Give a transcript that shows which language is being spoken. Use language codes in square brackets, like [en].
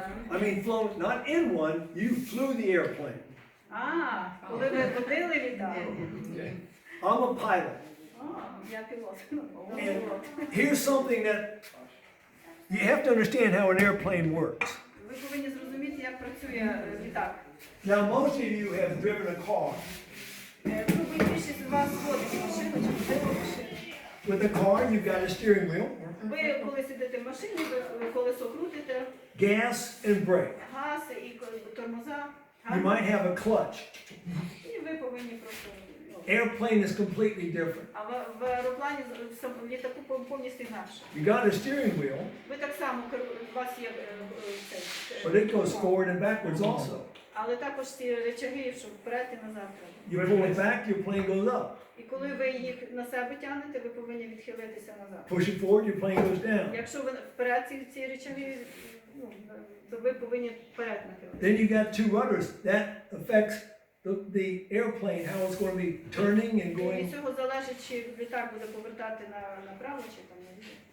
[en] I mean, flown, not in one, you flew the airplane. [uk] Коли ви водили, літали. [en] I'm a pilot. [uk] Я пілот. [en] And here's something that you have to understand how an airplane works. [uk] Ви повинні зрозуміти, як працює літак. [en] Now, most of you have driven a car. [uk] Більшість з вас водить машину чи водили машину. [en] With a car, you've got a steering wheel, [uk] Ви, коли сидите в машині, ви колесо крутите, [en] gas, and brake. [uk] газ і тормоза. [en] You might have a clutch. [uk] І ви повинні просто... [en] Airplane is completely different. [uk] А в аероплані, в літаку повністю інакше. [en] You got a steering wheel, [uk] Ви так само, у вас є [en] but it goes forward and backwards also. [uk] але також ці речаги, що вперед і назад. [en] You pull it back, your plane goes up. [uk] І коли ви їх на себе тягнете, ви повинні відхилитися назад. [en] Push it forward, your plane goes down. [uk] Якщо ви вперед ці речаги, то ви повинні вперед нахилитися. [en] Then you got 2 rudders. That affects the airplane, how it's going to be turning and [uk] І [en] going. [uk] від цього залежить, чи літак буде повертати направо, чи там наліво.